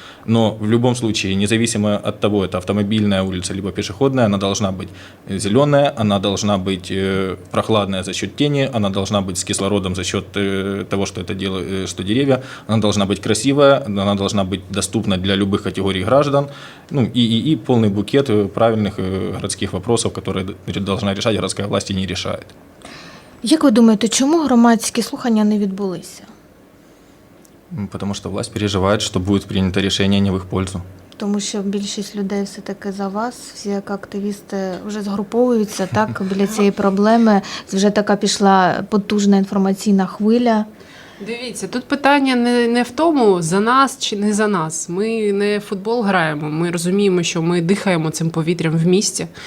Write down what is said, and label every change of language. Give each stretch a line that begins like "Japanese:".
Russian: Но в любом случае, независимо от того, это автомобильная улица либо пешеходная, она должна быть зеленая, она должна быть прохладная за счет тени, она должна быть с кислородом за счет того, что это делает, что деревья, она должна быть красивая, она должна быть доступна для любых категорий граждан, ну и полный букет правильных городских вопросов, которые должна решать городская власть и не решает.
Ukrainian: Як ви думаєте, чому громадські слухання не відбулися?
Russian: Потому что власть переживает, что будет принято решение не в их пользу.
Ukrainian: Тому що більшість людей все-таки за вас, всі як активісти вже згруповуються так, біля цієї проблеми. Вже така пішла потужна інформаційна хвиля. Дивіться, тут питання не в тому, за нас чи не за нас. Ми не в футбол граємо, ми розуміємо, що ми дихаємо цим повітрям в місті.